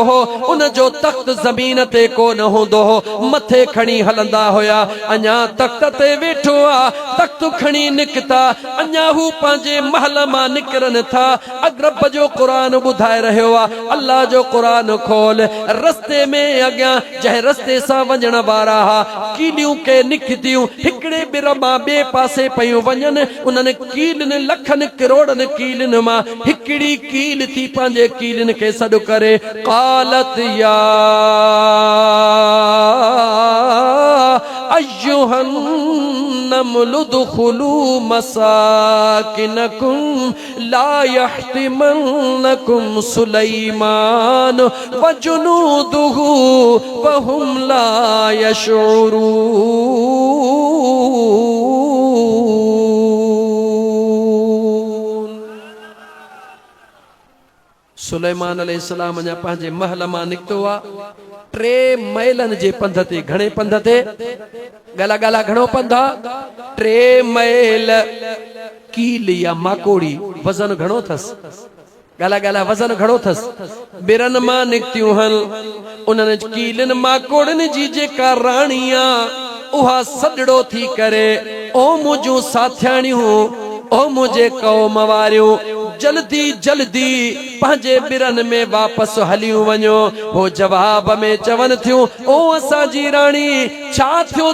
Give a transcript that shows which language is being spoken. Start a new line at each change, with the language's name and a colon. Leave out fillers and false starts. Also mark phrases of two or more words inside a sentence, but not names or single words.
Sindhi: हो उन जो तख्त ज़मीन ते कोन हूंदो मथे खणी हलंदा हुया अञा तख्त ते वेठो आ तख्त खणी निकता अञा हू पंहिंजे महल मां निकरन था अगरब जो क़ुरान ॿुधाए रहियो आ अल्लाह जो क़ुरान खोल रस्ते में अॻियां जंहिं रस्ते सां वञण वारा हा कीलियूं के निकतियूं हिकिड़े ॿिर मां ॿिए पासे पयूं वञनि उन्हनि कीलनि लखनि किरोड़नि कीलनि मां हिकिड़ी कील थी पंहिंजे कीलनि खे सॾु करे
Arabic: قالت يا أيها النمل ادخلوا مساكنكم لا يحطمنكم سليمان وجنوده وهم لا يشعرون
Sindhi: सुलेमान अलैहिस्सलाम अञा पंहिंजे महल मां निकितो आहे 3 मैलन जे पंध ते घणे पंध ते गला गला घणो पंध 3 मैल कील या माकोड़ी वजन घणो थस गला गला वजन घणो थस बिरन मां निकतियूं हन उन्हनि कीलन माकोड़नि जी जेका राणी आहे उहा सॾड़ो थी करे ओ मुंहिंजूं साथियाणियूं ओ मुझे कौम वारियूं जल्दी जल्दी पंहिंजे बिरन में वापस हलियूं वञो हो जवाब में चवन थियूं ओ असां जी राणी छा थियो